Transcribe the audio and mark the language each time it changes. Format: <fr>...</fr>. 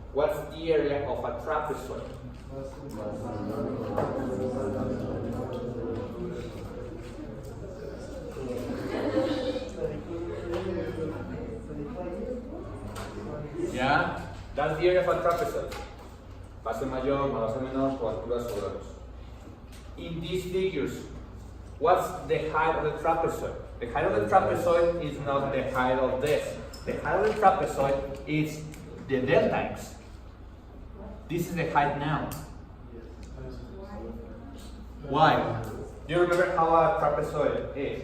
<en>What's the area of a trapezoid? Yeah? That's the area of a trapezoid.</en> <es>Base mayor, más base menor, por altura sobre 2.</es> <en>In these figures, what's the height of the trapezoid? The height of the trapezoid is not the height of this. The height of the trapezoid is the delta x. This is the height now. Why? Do you remember how a trapezoid is?</en>